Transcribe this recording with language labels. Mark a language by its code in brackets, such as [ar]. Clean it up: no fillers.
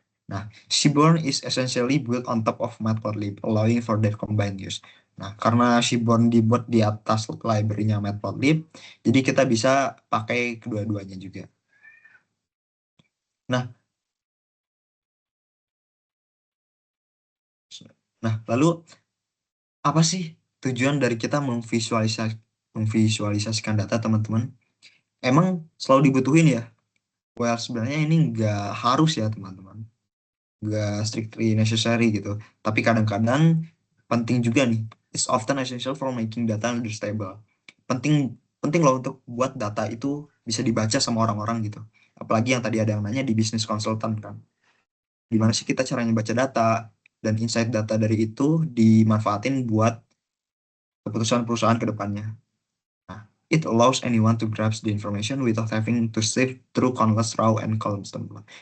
[en] Nah, Seaborn is essentially built on top of Matplotlib, allowing for their combined use. [id] Nah, karena Seaborn dibuat di atas library-nya Matplotlib, jadi kita bisa pakai kedua-duanya juga. Nah, lalu apa sih tujuan dari kita memvisualisasikan data, teman-teman? Emang selalu dibutuhin ya? Well, sebenarnya ini nggak harus ya, teman-teman. Nggak [en] strictly necessary [id] gitu. Tapi kadang-kadang penting juga nih. [en] It's often essential for making data understandable. [id] Penting penting loh untuk buat data itu bisa dibaca sama orang-orang gitu. Apalagi yang tadi ada yang nanya di business consultant kan. Gimana sih kita caranya baca data dan insight data dari itu dimanfaatin buat keputusan perusahaan ke depannya. [en] Nah, it allows anyone to grasp the information without having to sift through countless row and columns, teman-teman.